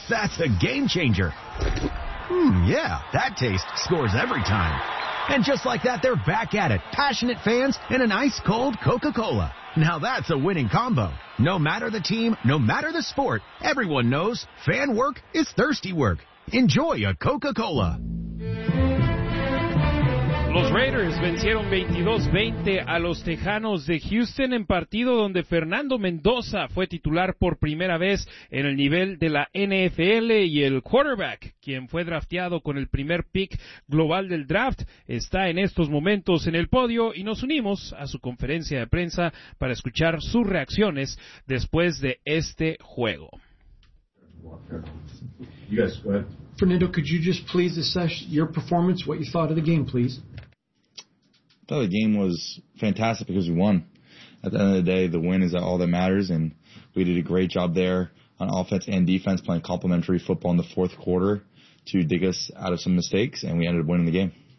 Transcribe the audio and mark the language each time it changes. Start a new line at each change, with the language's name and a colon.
English: That's a game changer. Yeah, that taste scores every time. And just like that, they're back at it. Passionate fans and an ice-cold Coca-Cola. Now that's a winning combo. No matter the team, no matter the sport, everyone knows fan work is thirsty work. Enjoy a Coca-Cola.
Spanish: Los Raiders vencieron 22-20 a los Tejanos de Houston en partido donde Fernando Mendoza fue titular por primera vez en el nivel de la NFL y el quarterback, quien fue drafteado con el primer pick global del draft, está en estos momentos en el podio y nos unimos a su conferencia de prensa para escuchar sus reacciones después de este juego.
English: You guys, go ahead. Fernando, could you just please assess your performance, what you thought of the game, please? I thought the game was fantastic because we won. At the end of the day, the win is all that matters, and we did a great job there on offense and defense, playing complementary football in the fourth quarter to dig us out of some mistakes, and we ended up winning the game.